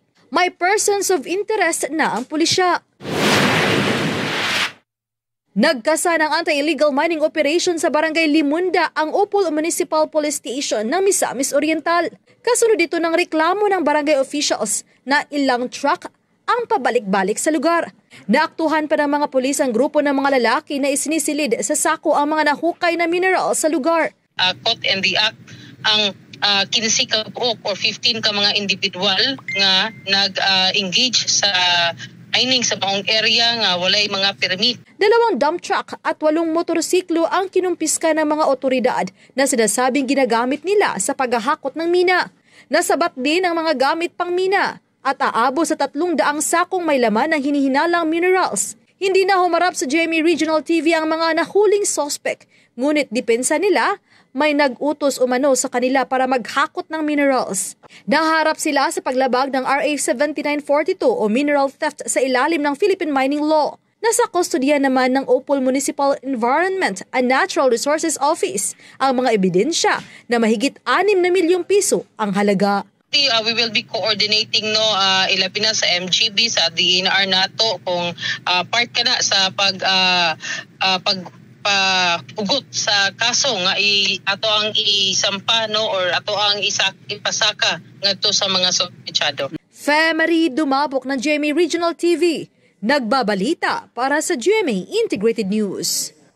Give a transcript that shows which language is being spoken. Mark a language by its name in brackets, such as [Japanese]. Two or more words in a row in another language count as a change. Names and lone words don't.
[Filipino] May [English] persons of interest [Filipino] na ang pulisya. Nagkasa ng [English] anti-illegal mining operation [Filipino] sa Barangay Limunda ang Upol Municipal Police Station ng Misamis Oriental. Kasunod dito ng reklamo ng barangay officials na ilang truck ang pabalik-balik sa lugar. Naaktuhan pa ng mga pulis ang grupo ng mga lalaki na isinisilid sa sako ang mga nahukay na mineral sa lugar. [English] Caught in the act [Cebuano] ang 15 ka or 15 ka mga individual nga nag-engage sa mining sa maong area nga walay mga permit. [Filipino] 2 dump truck at 8 motorsiklo ang kinumpiska ng mga otoridad na sinasabing ginagamit nila sa paghahakot ng mina. Nasabat din ang mga gamit pang mina at aabot sa 300 sakong may laman ng hinihinalang minerals. Hindi na humarap sa GMA Regional TV ang mga nahuling suspect, ngunit depensa nila may nag-utos umano sa kanila para maghakot ng minerals. Naharap sila sa paglabag ng RA 7942 o [English] mineral theft [Filipino] sa ilalim ng Philippine Mining Law. Nasa kustodiya naman ng Opol Municipal Environment and Natural Resources Office ang mga ebidensya na mahigit 6 na milyong piso ang halaga. [English] We will be coordinating [Cebuano] ilabi na sa MGB, sa DNR nato kung part ka na sa ugot sa kaso nga ato ang isampa or ato ang ipasaka ngadto sa mga suspetsado. [Filipino] Femarie Dumabok ng GMA Regional TV, nagbabalita para sa GMA Integrated News.